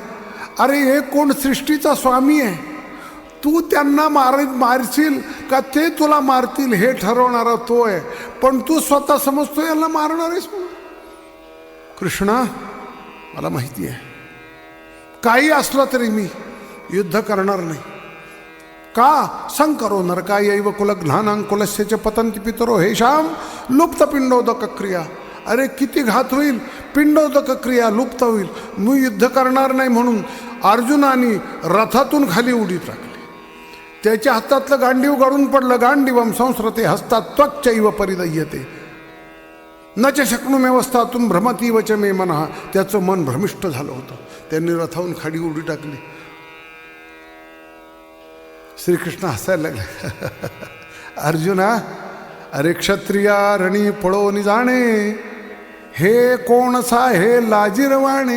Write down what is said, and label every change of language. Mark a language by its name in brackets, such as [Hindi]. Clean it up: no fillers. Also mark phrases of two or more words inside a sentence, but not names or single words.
[Marathi] अरे हे कोण सृष्टीचा स्वामी आहे, तू त्यांना मारशील का ते तुला मारतील हे ठरवणारा तो आहे. पण तू स्वतः समजतो यांना मारणार आहेस म्हणून. कृष्णा मला माहिती आहे काही असलं तरी मी युद्ध करणार नाही. [Sanskrit] का संकरो नरकायैव कुलघ्नानां कुलस्य पतंती पितरो हेशाम लुप्त पिंडोदक क्रिया. [Marathi] अरे किती घात होईल, पिंडोदक क्रिया लुप्त होईल. मी युद्ध करणार नाही म्हणून अर्जुनाने रथातून खाली उडी टाकली. त्याच्या हातातलं गांडीव गळून पडलं. [Sanskrit] गांडीवम संस्रते हस्तात त्वच्चैव परिदह्यते न च शक्नुमेवस्थातून भ्रमतीव च मे मनः. [Marathi] त्याचं मन भ्रमिष्ट झालं होतं. त्यांनी रथावून खाली उडी टाकली. श्रीकृष्ण हसायला लागले. अर्जुना अरे क्षत्रिया रणी पळवून जाणे हे कोणसा हे लाजिरवाणे.